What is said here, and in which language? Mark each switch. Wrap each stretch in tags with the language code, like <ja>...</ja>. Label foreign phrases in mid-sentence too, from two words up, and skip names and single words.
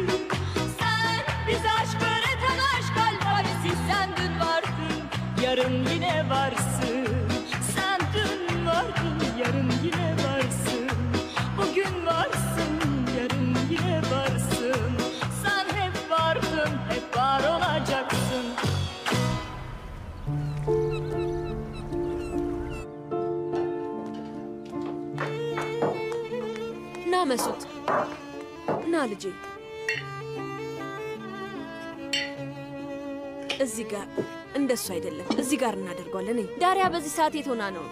<tr>Sen bize aşk öğreten aşk alfabesi. Sen dün vardın, yarın yine varsın. Sen dün vardın, yarın yine varsın. Bugün varsın, yarın yine varsın. Sen hep vardın, hep var olacaksın.</tr> <am>ና መሱት፣ ና ልጄ። እዚህ ጋር እንደሱ አይደለም፣ እዚህ ጋር እናደርገዋለን። ዳሪያ በዚህ ሰዓት የት ሆና ነው?</am>